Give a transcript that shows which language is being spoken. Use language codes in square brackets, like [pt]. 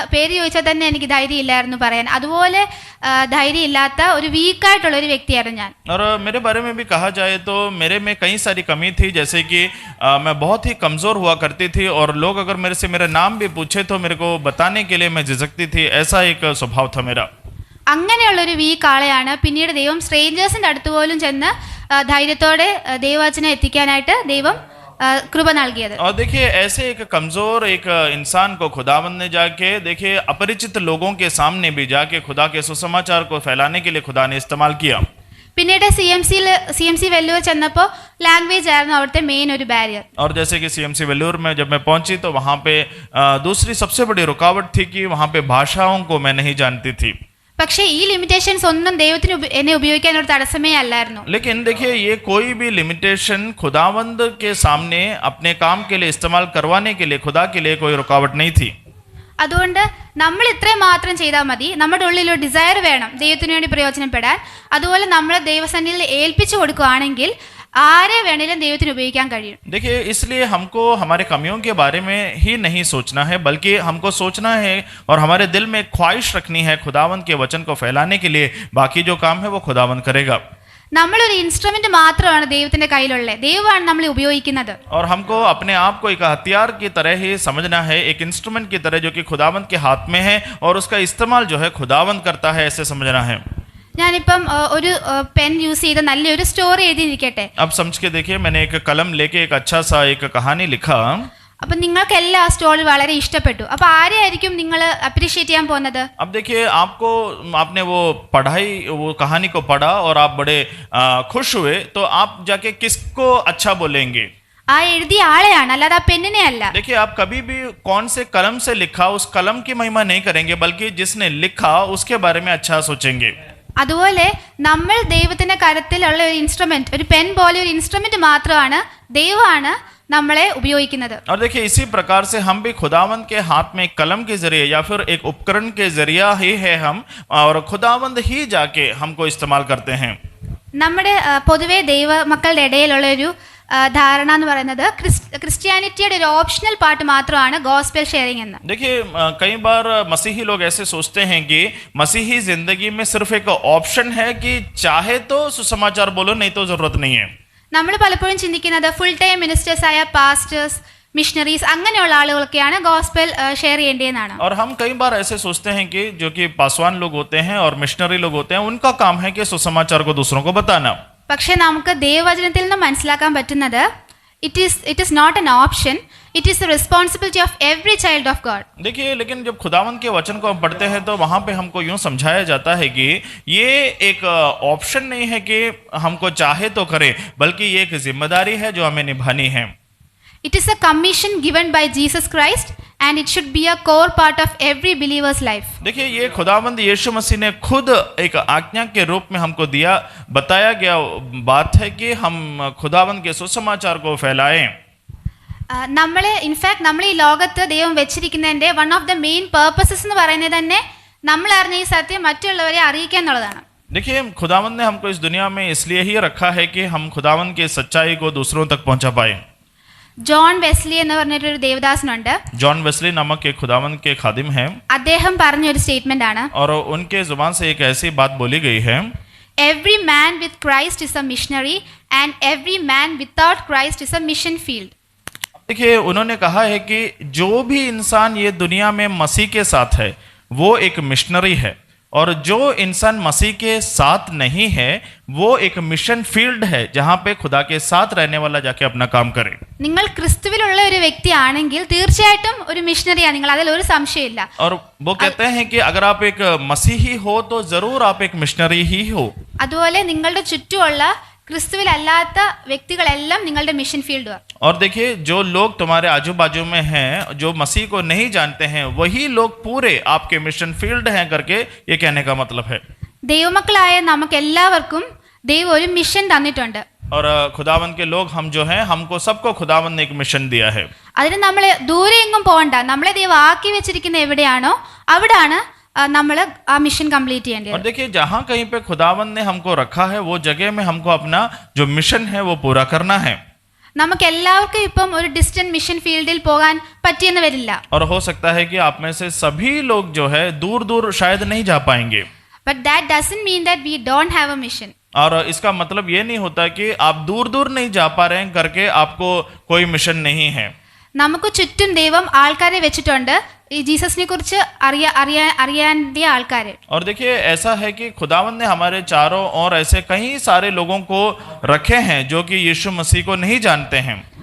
[ml] പേര് ചോദിച്ചാൽ തന്നെ എനിക്ക് ധൈര്യം ഇല്ലായിരുന്നു പറയാൻ. അതുപോലെ ധൈര്യം ഇല്ലാത്ത ഒരു വീക്കായിട്ടുള്ള ഒരു വ്യക്തിയായിരുന്നു ഞാൻ. [hi] और मेरे बारे में भी कहा जाए तो मेरे में कई सारी कमी थी, जैसे कि मैं बहुत ही कमज़ोर हुआ करती थी और लोग अगर मेरे से मेरा नाम भी पूछे तो मेरे को बताने के लिए मैं झिझकती थी. ऐसा एक स्वभाव था मेरा. [ml] അങ്ങനെയുള്ളൊരു വീക്ക് ആളെയാണ് പിന്നീട് ദൈവം സ്ട്രേഞ്ചേഴ്സിൻ്റെ അടുത്ത് പോലും ചെന്ന് ധൈര്യത്തോടെ ദൈവവചനം എത്തിക്കാനായിട്ട് ദൈവം कृपा നൽകിയത്. [hi] और देखिए ऐसे एक कमजोर एक इंसान को खुदावंद ने जाके, देखिए अपरिचित लोगों के सामने भी जाके खुदा के सुसमाचार को फैलाने के लिए खुदा ने इस्तेमाल किया. [ml] പിന്നീട് CMC വെല്ലൂർ ചെന്നപ്പോൾ ലാംഗ്വേജ് ആയിരുന്നു അവിടുത്തെ മെയിൻ ഒരു ബാരിയർ. [hi] और जैसे कि CMC वेल्लूर में जब मैं पहुंची तो वहां पे दूसरी सबसे बड़ी रुकावट थी कि वहां पे भाषाओं को मैं नहीं जानती थी. [ml] പക്ഷേ ഈ ലിമിറ്റേഷൻസ് ഒന്നും ദൈവത്തിന് എന്നെ ഉപയോഗിക്കാൻ ഒരു തടസ്സമേ അല്ലായിരുന്നു. [hi] लेकिन देखिए ये कोई भी लिमिटेशन खुदावंद के सामने अपने काम के लिए इस्तेमाल करवाने के लिए, खुदा के लिए कोई रुकावट नहीं थी. [ml] അതുകൊണ്ട് നമ്മൾ ഇത്രയും മാത്രം ചെയ്താൽ മതി. നമ്മുടെ ഉള്ളിൽ ഒരു ഡിസയർ വേണം ദൈവത്തിന് വേണ്ടി പ്രയോജനപ്പെടാൻ. അതുപോലെ നമ്മൾ ദൈവസന്നിധിയിൽ ഏൽപ്പിച്ചു കൊടുക്കുകയാണെങ്കിൽ ആരെ വേണേലും ദൈവത്തിന് ഉപയോഗിക്കാൻ കഴിയും. [hi] देखिए इसलिए हमको हमारे कमियों के बारे में ही नहीं सोचना है, बल्कि हमको सोचना है और हमारे दिल में ख्वाहिश रखनी है खुदावंद के वचन को फैलाने के लिए. बाकी जो काम है वो खुदावंद करेगा. [ml] നമ്മളൊരു ഇൻസ്ട്രുമെന്റ് മാത്രമാണ് ദൈവത്തിന്റെ കയ്യിലുള്ളത്. ദൈവമാണ് നമ്മളെ ഉപയോഗിക്കുന്നത്. [hi] और हमको अपने आप को एक हथियार की तरह ही समझना है, एक इंस्ट्रूमेंट की तरह जो कि खुदावंद के हाथ में है और उसका इस्तेमाल जो है खुदावंद करता है, ऐसे समझना है. [ml] ഞാനിപ്പം ഒരു പെൻ യൂസ് ചെയ്ത് നല്ലൊരു സ്റ്റോറി എഴുതിയിരിക്കട്ടെ. [hi] अब समझ के देखिए, मैंने एक कलम लेके एक अच्छा सा एक कहानी लिखा. [ml] അപ്പം നിങ്ങൾക്ക് എല്ലാ സ്റ്റോറി വളരെ ഇഷ്ടപ്പെട്ടു. അപ്പോൾ ആരെയായിരിക്കും നിങ്ങൾ അപ്രീഷിയേറ്റ് ചെയ്യാൻ പോകുന്നത്? [hi] अब देखिए आपने वो कहानी को पढ़ा और आप बड़े खुश हुए, तो आप जाके किसको अच्छा बोलेंगे? [ml] ആ എഴുതിയ ആളെയാണ്, അല്ലാതെ ആ പെണ്ണിനെ അല്ല. [hi] देखिए आप कभी भी कौन से कलम से लिखा उस कलम की महिमा नहीं करेंगे, बल्कि जिसने लिखा उसके बारे में अच्छा सोचेंगे. [ml] അതുപോലെ നമ്മൾ ദൈവത്തിന്റെ കരത്തിലുള്ള ഒരു ഇൻസ്ട്രുമെന്റ്, ഒരു പെൻ പോലെ ഒരു ഇൻസ്ട്രുമെന്റ് മാത്രമാണ്. ദൈവമാണ് നമ്മളെ ഉപയോഗിക്കുന്നത്. [hi] और देखिए इसी प्रकार से हम भी खुदावंद के हाथ में एक कलम के जरिए या फिर एक उपकरण के जरिया ही है हम, और खुदावंद ही जाके हमको इस्तेमाल करते हैं. [ml] നമ്മുടെ പൊതുവെ ദൈവ മക്കളുടെ ഇടയിലുള്ള ഒരു ധാരണ എന്ന് പറയുന്നത് ക്രിസ്ത്യാനിറ്റിയുടെ ഒരു ഓപ്ഷണൽ പാർട്ട് മാത്രമാണ് ഗോസ്പൽ ഷെയറിംഗ് എന്ന്. [hi] देखिए कई बार मसीही लोग ऐसे सोचते हैं कि मसीही जिंदगी में सिर्फ एक ऑप्शन है कि चाहे तो सुसमाचार बोलो, नहीं तो जरूरत नहीं है. [ml] നമ്മൾ പലപ്പോഴും ചിന്തിക്കുന്നത് ഫുൾ ടൈം മിനിസ്റ്റേഴ്സ് ആയ പാസ്റ്റേഴ്സ്, മിഷണറീസ് അങ്ങനെയുള്ള ആളുകൾക്കാണ് ഗോസ്പൽ ഷെയർ ചെയ്യേണ്ടതെന്നാണ്. [hi] और हम कई बार ऐसे सोचते हैं कि जो कि पासवान लोग होते हैं और मिशनरी लोग होते हैं, उनका काम है कि सुसमाचार को दूसरों को बताना. [ml] പക്ഷേ നമുക്ക് ദൈവവചനത്തിൽ നിന്ന് മനസ്സിലാക്കാൻ പറ്റുന്നത് [en] It is not an option, it is the responsibility of every child of God. [hi] देखिए लेकिन जब खुदावंद के वचन को हम पढ़ते हैं तो वहां पे हमको यूं समझाया जाता है कि ये एक ऑप्शन नहीं है कि हमको चाहे तो करें, बल्कि ये एक जिम्मेदारी है जो हमें निभानी है. [en] It is a commission given by Jesus Christ and it should be a core part of every believer's life. [hi] देखिए ये खुदावंद यीशु मसीह ने खुद एक आज्ञा के रूप में हमको बताया गया बात है कि हम खुदावंद के सुसमाचार को फैलाएं. [ml] നമ്മൾ ഇൻഫാക്ട് നമ്മൾ ഈ ലോകത്ത് ദൈവം വെച്ചിരിക്കുന്നതിൻ്റെ [en] one of the main purposes [ml] എന്ന് പറയുന്നത് തന്നെ നമ്മൾ അറിഞ്ഞ ഈ സത്യം മറ്റുള്ളവരെ അറിയിക്കുക എന്നുള്ളതാണ്. [hi] देखिए खुदावंद ने हमको इस दुनिया में इसलिए ही रखा है कि हम खुदावंद की सच्चाई को दूसरों तक पहुंचा पाए. [ml] ജോൺ വെസ്ലി എന്ന് പറഞ്ഞിട്ടൊരു ദേവദാസനുണ്ട്. [hi] जॉन वेस्ली नामक एक खुदावंद के खादिम हैं. [ml] അദ്ദേഹം പറഞ്ഞൊരു സ്റ്റേറ്റ്മെന്റ് ആണ്, [hi] और उनके जुबान से एक ऐसी बात बोली गई है, [en] every man with Christ is a missionary and every man without Christ is a mission field. [hi] देखिए उन्होंने कहा है कि जो भी इंसान ये दुनिया में मसीह के साथ है वो एक मिशनरी है, और जो इंसान मसीह के साथ नहीं है वो एक मिशन फील्ड है जहाँ पे खुदा के साथ रहने वाला जाके अपना काम करे. [ml] നിങ്ങൾ ക്രിസ്തുവിലുള്ള ഒരു വ്യക്തിയാണെങ്കിൽ തീർച്ചയായിട്ടും ഒരു മിഷണറിയാണ് നിങ്ങൾ, അതിൽ ഒരു സംശയമില്ല. [hi] और वो कहते हैं कि अगर आप एक मसीही हो तो जरूर आप एक मिशनरी ही हो. [ml] അതുപോലെ നിങ്ങളുടെ ചുറ്റുമുള്ള ക്രിസ്തുവിലല്ലാത്ത വ്യക്തികളെല്ലാം നിങ്ങളുടെ മിഷൻ ഫീൽഡുമാണ്. [hi] और देखिए जो लोग तुम्हारे आजू बाजू में हैं, जो मसीह को नहीं जानते हैं, वही लोग पूरे आपके मिशन फील्ड हैं करके ये कहने का मतलब है. [ml] ദൈവമക്കളായ നമുക്ക് എല്ലാവർക്കും ദൈവം ഒരു മിഷൻ തന്നിട്ടുണ്ട്. [hi] और खुदावन के लोग हम जो हैं, हमको सबको खुदावन ने एक मिशन दिया है. [ml] അതിന് നമ്മൾ ദൂരെ എങ്ങും പോകണ്ട. നമ്മളെ ദൈവം ആക്കി വെച്ചിരിക്കുന്ന എവിടെയാണോ അവിടാണ് നമ്മൾ ആ മിഷൻ കംപ്ലീറ്റ് ചെയ്യേണ്ടത്. [hi] और देखिए, जहाँ कहीं पे खुदावन ने हमको रखा है वो जगह में हमको अपना जो मिशन है वो पूरा करना है. [ml] നമുക്ക് എല്ലാവർക്കും ഇപ്പം ഒരു ഡിസ്റ്റന്റ് മിഷൻ ഫീൽഡിൽ പോകാൻ പറ്റിയെന്ന് വരില്ല. [hi] और हो सकता है कि आप में से सभी लोग जो है दूर दूर शायद नहीं जा पाएंगे. [en] But that doesn't mean that we don't have a mission. [hi] और इसका मतलब ये नहीं होता कि आप दूर दूर नहीं जा पा रहे हैं करके आपको कोई मिशन नहीं है. [ml] നമുക്ക് ചുറ്റും ദൈവം ആൾക്കാരെ വെച്ചിട്ടുണ്ട്, ഈ ജീസസിനെ കുറിച്ച് അറിയാൻ ആൾക്കാരെ. [hi] और देखिए, ऐसा है कि खुदावन ने हमारे चारों ओर ऐसे कई सारे लोगों को रखे हैं जो कि यीशु मसीह को नहीं जानते हैं.